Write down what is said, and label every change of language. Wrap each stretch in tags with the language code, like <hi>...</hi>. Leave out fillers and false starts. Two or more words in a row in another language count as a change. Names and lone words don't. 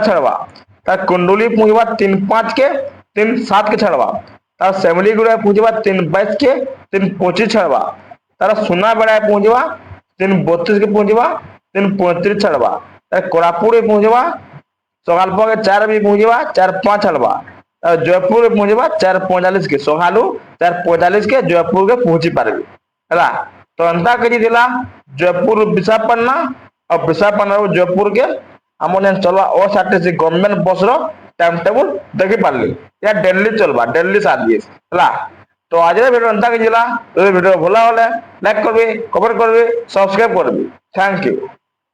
<dso>छाड़वा तार कुंडली पहुंचवा 3:05 के 3:07 के छाड़वा तार सेमलीगुड़ा पहुंचवा 3:22 के 3:25 छाड़वा तार सुना बेड़ा पहुंचवा 3:32 के पहुंचवा 3:35 छाड़वा तार कोरापुट पहुंचवा सकालपा के 4 बजे पहुंचवा 4:05 छाड़वा जयपुर पहुंचवा 4:45 के सकालू 4:45 के जयपुर के पहुंची पारबी है तो अंता करी दिला जयपुर विशाखापट्टनम और विशाखापट्टनम जयपुर के आम चलवा ओएसआरटीसी</dso> <en>government bus</en> <dso>रो</dso> <en>time table</en> <dso>देखी पारली या दिल्ली चलवा दिल्ली सर्विस है तो आज भिडियो अंता करी दिला तो भिडियो भला हले लाइक करबी कमेंट करबी सब्सक्राइब करबी</dso> <en>thank you.</en>